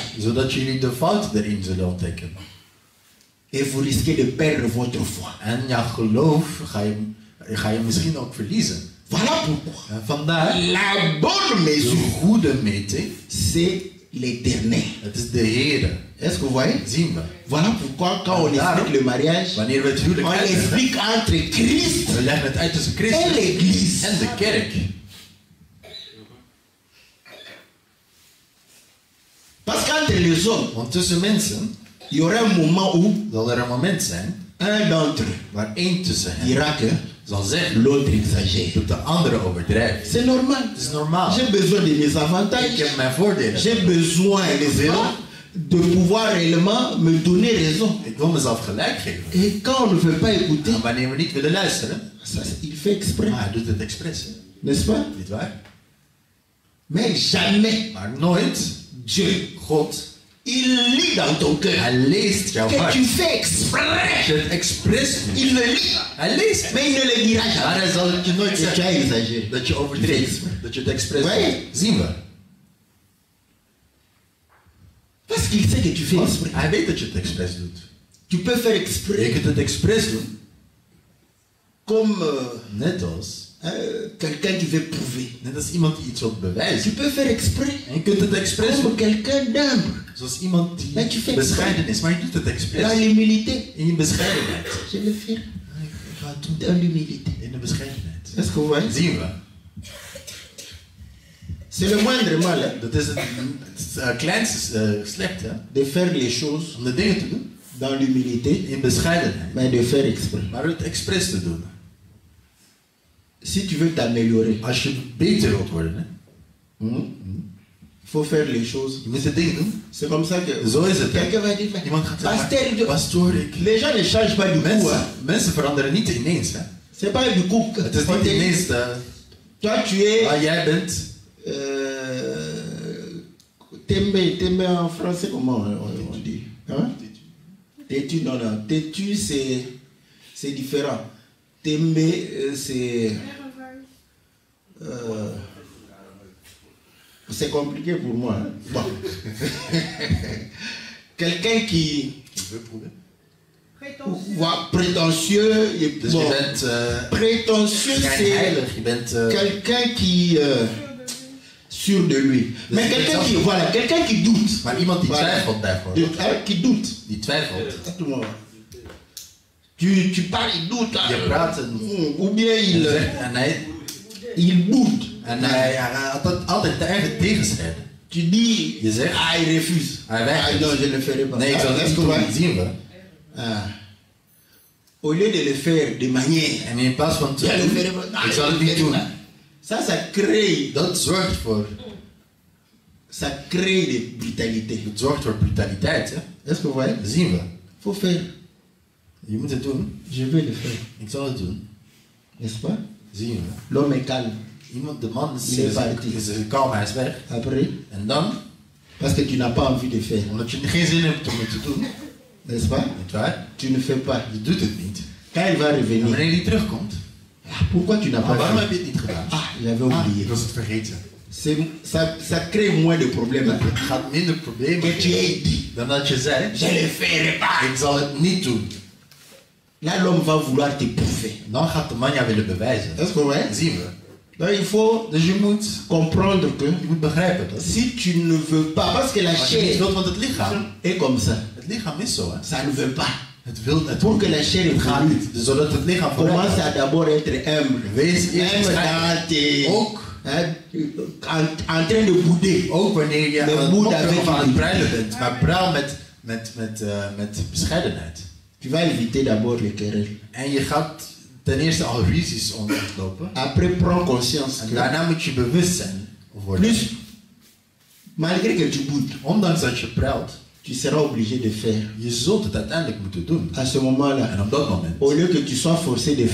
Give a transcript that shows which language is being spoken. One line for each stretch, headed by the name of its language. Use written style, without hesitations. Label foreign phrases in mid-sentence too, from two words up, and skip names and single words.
Dutch: Zodat jullie de fouten erin zullen ontdekken.
French: Et vous risquez de perdre votre foi.
Dutch: En jouw geloof ga je misschien ook verliezen.
French: Voilà pourquoi.
Dutch: En vandaar,
French: La bonne de mesure,
Dutch: goede meting,
French: c'est l'éternel.
Dutch: het is de Heere.
French: Est-ce que vous voyez?
Dutch: Zien we.
French: Voilà pourquoi quand on explique le mariage,
Dutch: Wanneer we het huwelijk
French: on
Dutch: uitleggen,
French: explique entre Christ
Dutch: we leggen het uit tussen
French: et
Dutch: Christus
French: l'Église.
Dutch: en de kerk.
French: Parce qu'entre les hommes,
Dutch: Want tussen mensen
French: il y aura un moment où
Dutch: zal er een moment zijn
French: un d'entre eux
Dutch: waar één tussen hen
French: dira que
Dutch: zal zeggen
French: l'autre exagère.
Dutch: dat de andere overdrijft.
French: C'est normal.
Dutch: Het is normaal.
French: J'ai besoin de mes
Dutch: Ik
French: avantages.
Dutch: heb mijn voordelen.
French: J'ai besoin, n'est-ce pas, de pouvoir réellement me donner raison.
Dutch: Ik wil mezelf gelijk geven.
French: Et quand on ne veut pas écouter,
Dutch: En wanneer we niet willen luisteren,
French: ça, il fait exprès,
Dutch: hij doet het expres. Hè?
French: n'est-ce pas?
Dutch: Niet waar?
French: Mais jamais
Dutch: Maar nooit,
French: Dieu,
Dutch: God,
French: il lit dans ton cœur
Dutch: hij leest jouw
French: que
Dutch: hart.
French: tu fais
Dutch: Als
French: exprès.
Dutch: je het expres doet,
French: Il le lit,
Dutch: hij leest.
French: mais il ne le dira
Dutch: Maar
French: jamais.
Dutch: hij zal het je nooit
French: Et tu as
Dutch: zeggen
French: exagéré.
Dutch: dat je overdreef. Dat je het expres
French: Ouais.
Dutch: doet. Zien we.
French: Parce qu'il sait que tu fais exprès.
Dutch: Hij weet dat je het expres doet.
French: Tu peux faire
Dutch: Je
French: exprès
Dutch: kunt het expres doen,
French: comme
Dutch: net als
French: quelqu'un qui veut prouver.
Dutch: net als iemand die iets wil
French: Tu
Dutch: bewijzen.
French: peux faire exprès
Dutch: En je kunt het expres
French: comme
Dutch: doen,
French: quelqu'un d'humble.
Dutch: zoals iemand Maar je die vindt- bescheiden is, maar je doet het expres.
French: Dans l'humilité.
Dutch: In je bescheidenheid.
French: Je le fais
Dutch: Ik ga het doen
French: dans l'humilité.
Dutch: in de bescheidenheid.
French: Est-ce que vous voyez?
Dutch: Zien we.
French: C'est le moindre mal hein,
Dutch: Dat is het kleinste slecht, hè?
French: de faire les choses
Dutch: Om de dingen te doen
French: dans l'humilité,
Dutch: in bescheidenheid.
French: mais de faire exprès.
Dutch: Maar het expres te doen.
French: Si tu veux t'améliorer,
Dutch: Als je beter wilt worden, hè?
French: il faut faire les choses.
Dutch: Je moet de dingen doen.
French: C'est comme ça que
Dutch: Zo is het. Hè?
French: quelqu'un va dire, mais
Dutch: Iemand gaat
French: pasteur,
Dutch: zeggen, pastoor,
French: les gens ne changent pas du coup. Hein.
Dutch: mensen veranderen niet ineens, hè?
French: C'est pas du coup.
Dutch: Het is niet ineens,
French: Toi, tu es
Dutch: jij bent
French: Tembe en français, comment on dit hein? Têtu, non, non. Têtu, c'est différent. Tembe, c'est compliqué pour moi. Hein? Bon. Quelqu'un qui prétentieux. Et,
Dutch: Dus
French: bon,
Dutch: je bent
French: prétentieux, c'est
Dutch: schijnheilig, je bent
French: quelqu'un qui sûr de lui. Mais quelqu'un qui, voilà, quelqu'un qui doute.
Dutch: maar iemand die
French: Voilà.
Dutch: twijfelt bijvoorbeeld.
French: Qui doute.
Dutch: Die twijfelt.
French: À tout moment. Tu parles, il doute. Hein.
Dutch: Je praat en
French: Ou bien il boude.
Dutch: hij had altijd tegenstrijden.
French: Tu dis,
Dutch: Je zegt,
French: il refuse.
Dutch: hij weigert.
French: non, je ne le ferai pas.
Dutch: Nee, ik zal het
French: Est-ce
Dutch: niet
French: que
Dutch: doen.
French: vous-
Dutch: Zien we.
French: Au lieu de le faire de manière.
Dutch: En in plaats van
French: Je ne le
Dutch: te
French: ferai pas.
Dutch: ik zal het niet doen.
French: Ça crée.
Dutch: Dat zorgt voor
French: Ça crée de brutalité.
Dutch: Het zorgt voor brutaliteit, hè?
French: Est-ce que vous voyez?
Dutch: Dat zien we.
French: Faut faire.
Dutch: Je moet het doen.
French: Je vais le faire.
Dutch: Ik zal het doen.
French: N'est-ce pas?
Dutch: Zien we.
French: L'homme est calme.
Dutch: Iemand, de man
French: Il est parti.
Dutch: is kalm, hij is weg.
French: Après,
Dutch: En dan,
French: parce que tu n'as pas envie de faire.
Dutch: omdat je geen zin hebt om het te doen,
French: N'est-ce pas?
Dutch: niet waar?
French: Tu ne fais pas.
Dutch: Je doet het niet.
French: Quand il va
Dutch: En
French: revenir,
Dutch: wanneer hij terugkomt,
French: pourquoi tu n'as pas
Dutch: waarom
French: fait?
Dutch: heb je het niet gedaan?
French: J'avais oublié.
Dutch: Ik was het vergeten.
French: Ça crée moins de problèmes.
Dutch: Het gaat minder problemen
French: Que tu aies dit,
Dutch: dan dat je zei,
French: je ne le ferai pas.
Dutch: ik zal het niet doen.
French: Là, l'homme va vouloir te prouver.
Dutch: Dan gaat de man jou willen bewijzen.
French: Est-ce que vous voyez?
Dutch: Zien we.
French: Donc il faut
Dutch: Dus je moet
French: comprendre que
Dutch: begrijpen dat
French: si tu ne veux pas, parce que la
Dutch: als je niet
French: chair
Dutch: wilt, want het lichaam
French: est comme ça,
Dutch: is zo, hè.
French: ça ne veut pas.
Dutch: Het wil het
French: Pour que la chair
Dutch: het gaat
French: évolue,
Dutch: niet. Dus zodat het lichaam vooruit
French: commence
Dutch: gaat.
French: à d'abord être humble.
Dutch: Wees eerst
French: Même
Dutch: bescheiden.
French: dans tes...
Dutch: Ook,
French: hein, en train de bouder.
Dutch: ook wanneer je Met aan moed het
French: avec
Dutch: opkomen aan het liefde. pruilen bent. Maar pruil met bescheidenheid.
French: Tu vas éviter d'abord les querelles.
Dutch: En je gaat ten eerste al ruzies ontlopen.
French: Après, prends conscience
Dutch: En
French: que
Dutch: daarna moet je bewust zijn worden.
French: plus, malgré que tu boudes,
Dutch: Ondanks dat je pruilt,
French: tu seras obligé de faire.
Dutch: je zult het uiteindelijk moeten doen.
French: À ce moment-là,
Dutch: En op dat moment,
French: au lieu que tu sois forcé de